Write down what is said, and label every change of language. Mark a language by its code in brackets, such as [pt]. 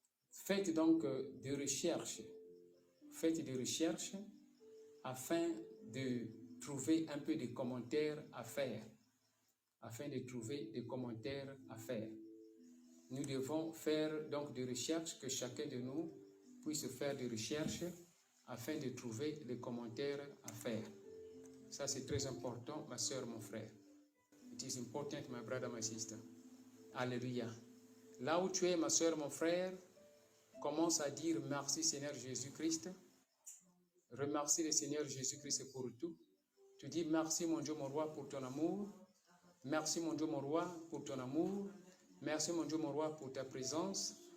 [fr] Faites donc des recherches. Faites des recherches afin de trouver un peu de commentaires à faire. Afin de trouver des commentaires à faire. Nous devons faire donc des recherches, que chacun de nous puisse faire des recherches afin de trouver les commentaires à faire. Ça, c'est très important, ma soeur, mon frère. [en] It is important, my brother, my sister. [fr] Alléluia. Là où tu es, ma soeur, mon frère, commence à dire merci, Seigneur Jésus-Christ. Remercie le Seigneur Jésus-Christ pour tout. Tu dis merci, mon Dieu, mon roi, pour ton amour. Merci, mon Dieu, mon roi, pour ton amour. Merci, mon Dieu, mon roi, pour ta présence.